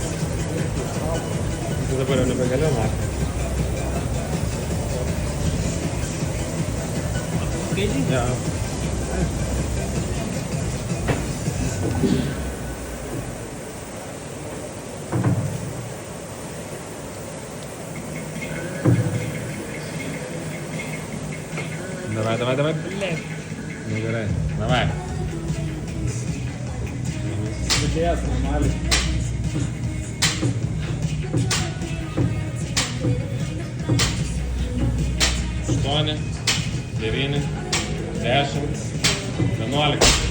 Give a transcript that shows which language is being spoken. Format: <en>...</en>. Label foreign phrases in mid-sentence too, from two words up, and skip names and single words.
<lt>Tai dabar jau nebegaliu markas. Skaičiai? Ja.</lt> <ru>Давай, блядь. Ну,</ru> <lt>gerai, давай. Sudėjęs normaliai. Aštuoni, 9, 10, 11.</lt>